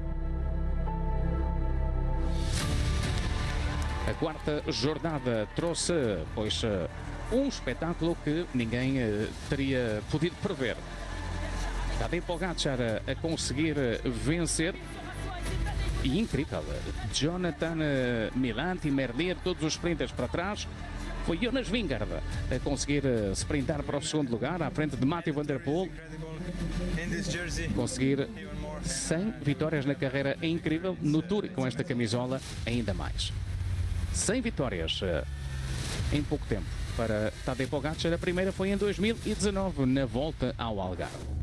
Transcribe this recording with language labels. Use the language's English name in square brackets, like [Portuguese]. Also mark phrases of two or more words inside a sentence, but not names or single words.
[Portuguese] A quarta jornada trouxe, pois, um espetáculo que ninguém teria podido prever. Tadej Pogačar a conseguir vencer. E incrível, Jonathan Milan e Merlier, todos os sprinters para trás. Foi Jonas Vingegaard a conseguir sprintar para o segundo lugar, à frente de Mathieu van der Poel. Conseguir 100 vitórias na carreira é incrível, no Tour e com esta camisola ainda mais. 100 vitórias em pouco tempo para Tadej Pogačar. A primeira foi em 2019, na volta ao Algarve.